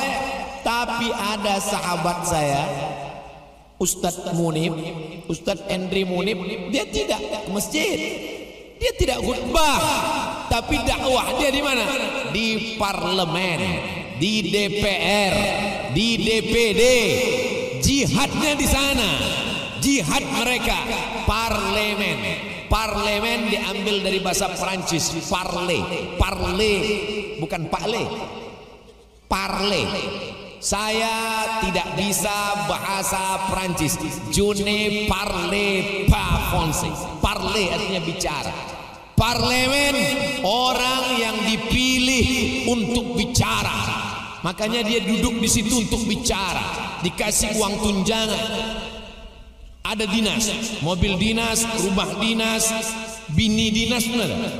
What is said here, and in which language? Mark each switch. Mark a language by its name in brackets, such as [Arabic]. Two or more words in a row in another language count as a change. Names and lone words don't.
[Indonesian] Tapi ada sahabat saya, Ustadz Munib, Ustadz Endri Munib, dia tidak ke masjid, dia tidak khutbah, tapi dakwah dia di mana? Di parlemen, di DPR, di DPD, jihadnya di sana. jihad mereka. Parlemen. Parlemen diambil dari bahasa Perancis, parler. Parler bukan parler. Parler. Saya tidak bisa bahasa Perancis. [French] Je ne parle pas français. [Indonesian] Parler artinya bicara. Parlemen orang yang dipilih untuk bicara. Makanya dia duduk di situ untuk bicara. Dikasih uang tunjangan. Ada dinas, mobil dinas, rumah dinas, bini dinas, benar.